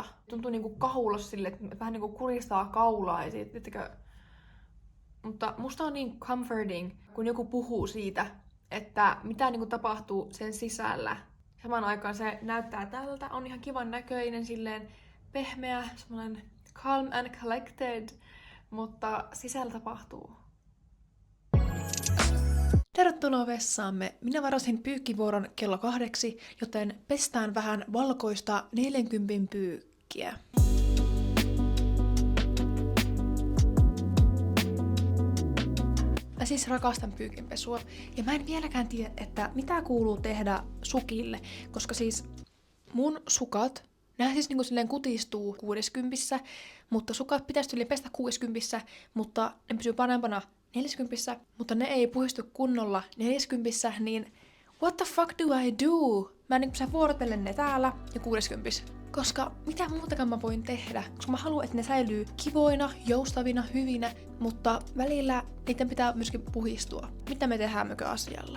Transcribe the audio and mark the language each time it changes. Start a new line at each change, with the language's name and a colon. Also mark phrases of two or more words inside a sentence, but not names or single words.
Finnish: Tuntuu niin kahulla sille, että vähän niin kuristaa kaulaa. Ja siitä, mutta musta on niin comforting, kun joku puhuu siitä, että mitä niin tapahtuu sen sisällä. Samaan aikaan se näyttää tältä, on ihan kivan näköinen, silleen pehmeä, semmoinen
English: calm and collected,
Finnish: mutta sisällä tapahtuu. Tervetuloa vessaamme. Minä varasin pyykkivuoron kello 8, joten pestään vähän valkoista 40 pyykkiä. Mä siis rakastan pyykinpesua, ja mä en vieläkään tiedä, että mitä kuuluu tehdä sukille, koska siis mun sukat, nämä siis niinku silleen kutistuu 60, mutta sukat pitäisi yli pestä 60, mutta ne pysyy parempana 40, mutta ne ei puhistu kunnolla 40, niin
English: what the fuck do I do?
Finnish: Mä niin vuorotellen ne täällä ja 60. Koska mitä muutakaan mä voin tehdä? Koska mä haluan, että ne säilyy kivoina, joustavina, hyvinä, mutta välillä niiden pitää myöskin puhistua. Mitä me tehdään asialle?